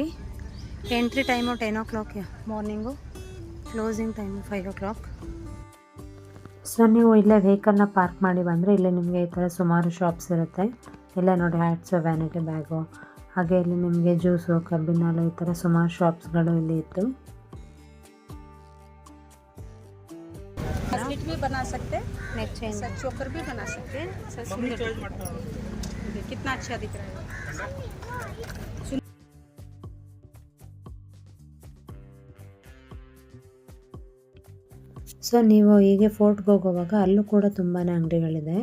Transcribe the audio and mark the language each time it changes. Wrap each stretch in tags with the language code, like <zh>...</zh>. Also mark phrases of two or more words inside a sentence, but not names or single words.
<en>entry time 10 o'clock morning, closing time 5 o'clock.</en> <kn>ಸೊ ನೀವು ಇಲ್ಲೇ</kn> <en>vehicle park</en> <kn>ಮಾಡಿ ಬಂದರೆ ಇಲ್ಲೇ ನಿಮಗೆ ಈ ಥರ ಸುಮಾರು ಶಾಪ್ಸ್ ಇರುತ್ತೆ. ಇಲ್ಲೇ ನೋಡಿ</kn> <en>hats, vanity bag,</en> <kn>ಹಾಗೆ ಇಲ್ಲಿ ನಿಮಗೆ ಜ್ಯೂಸು, ಕಬ್ಬಿನಾಲು, ಈ ಥರ ಸುಮಾರು ಶಾಪ್ಸ್ಗಳು ಇಲ್ಲಿ ಇತ್ತು.</kn> <hi>स्लिट भी बना सकते हैं,</hi> <en>neck chain, sir choker</en> <hi>भी बना सकते हैं। सर सुंदर देखिए कितना अच्छा दिख रहा है।</hi> <kn>ಸೊ ನೀವು ಹೀಗೆ ಫೋರ್ಟ್ಗೆ ಹೋಗುವಾಗ ಅಲ್ಲೂ ಕೂಡ ತುಂಬಾ ಅಂಗಡಿಗಳಿದೆ.</kn>